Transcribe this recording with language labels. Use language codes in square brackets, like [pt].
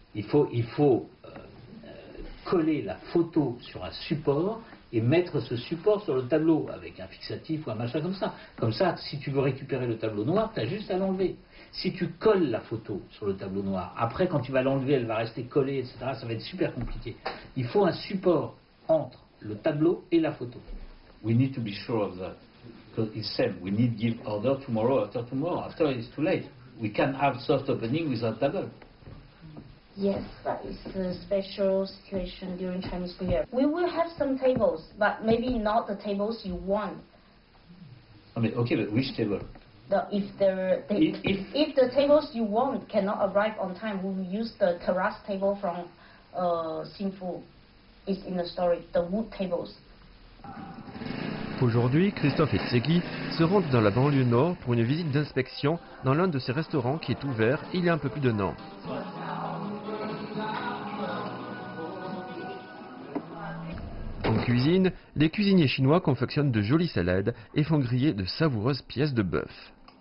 [fr] Il faut coller la photo sur un support et mettre ce support sur le tableau avec un fixatif ou un machin comme ça. Comme ça, si tu veux récupérer le tableau noir, tu as juste à l'enlever. Si tu colles la photo sur le tableau noir, après quand tu vas l'enlever, elle va rester collée, etc. Ça va être super compliqué. Il faut un support entre le tableau et la photo. [en] We need to be sure of that. Because it's said, we need give order tomorrow, after tomorrow. After it's too late. We can have soft opening without table. Yes, but it's a special situation during Chinese New Year. We will have some tables, but maybe not the tables you want. I mean, okay, but which table? If the tables you want cannot arrive on time, we will use the terrace table from Sinfu. It's in the story, the wood tables. [fr] Aujourd'hui, Christophe et Tsegui se rendent dans la banlieue nord pour une visite d'inspection dans l'un de ces restaurants qui est ouvert il y a un peu plus d'un an. En cuisine, les cuisiniers chinois confectionnent de jolies salades et font griller de savoureuses pièces de bœuf.